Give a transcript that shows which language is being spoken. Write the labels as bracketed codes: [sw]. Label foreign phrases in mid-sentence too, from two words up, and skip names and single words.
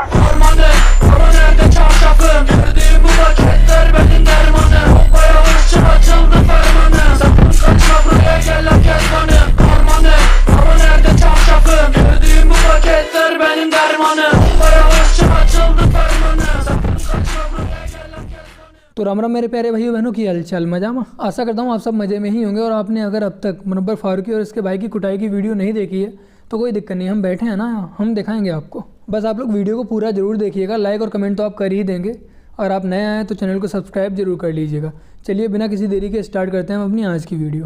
[tr] Ormanı, ama nerede çarşafım? Gördüğüm bu paketler benim dermanım. Hoppaya ışık açıldı fermanı. Sakın kaçma buraya gel lan kezbanım. Ormanı, ama nerede çarşafım? Gördüğüm bu paketler benim dermanım. Hoppaya ışık açıldı fermanı. Sakın kaçma buraya gel lan kezbanım. [hi] तो राम राम मेरे प्यारे भाइयों बहनों की हालचाल मजा में आशा करता हूँ आप सब मज़े में ही होंगे। और आपने अगर अब तक मुनव्वर फारूकी और इसके भाई की कुटाई की वीडियो नहीं देखी है तो कोई दिक्कत नहीं, हम बैठे हैं ना, हम दिखाएंगे आपको। बस आप लोग वीडियो को पूरा ज़रूर देखिएगा, लाइक और कमेंट तो आप कर ही देंगे। और आप नए आए तो चैनल को सब्सक्राइब जरूर कर लीजिएगा। चलिए बिना किसी देरी के स्टार्ट करते हैं हम अपनी आज की वीडियो।